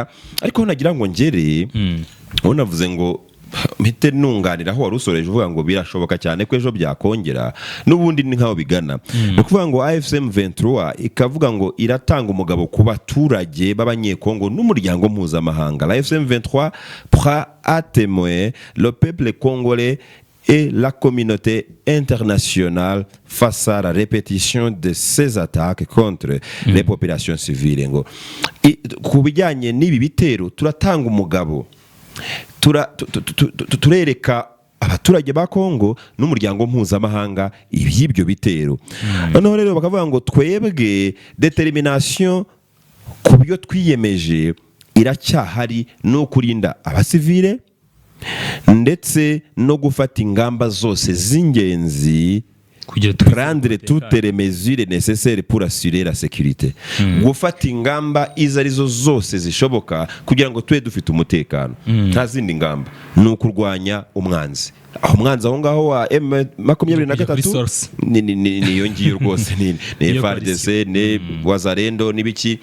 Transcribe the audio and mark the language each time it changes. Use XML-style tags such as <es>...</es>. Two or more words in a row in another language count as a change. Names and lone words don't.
<rw>Ariko nagira ngo ngere unavuze ngo mpite nunganira aho warusoreje uvuga ngo birashoboka cyane ko ejo byakongera n'ubundi ni nkaho bigana. No kuvuga ngo AFC M23 ikavuga ngo iratanga umugabo ku baturage b'abanyekongo n'umuryango mpuzamahanga.</rw> <fr>La AFC M23 prend à témoin le peuple congolais et la communauté internationale face à la répétition de ces attaques contre les populations civiles.</fr> <rw>Ngo ku bijyanye n'ibi bitero turatanga umugabo turereka abaturage ba Kongo n'umuryango mpuzamahanga iby'ibyo bitero. Noneho rero bakavuga ngo twebwe determination ku byo twiyemeje iracyahari no kurinda abasivile ndetse no gufata ingamba zose z'ingenzi,</rw> <fr>prendre toutes les mesures nécessaires pour assurer la sécurité.</fr> <rw>Gufata ingamba izo arizo zose zishoboka kugira ngo twe dufite umutekano. Nta zindi ngamba ni ukurwanya umwanzi. Umwanzi aho ngaho wa M23 ni yongiye rwose ni FARDC ni Wazalendo n'ibiki.</rw>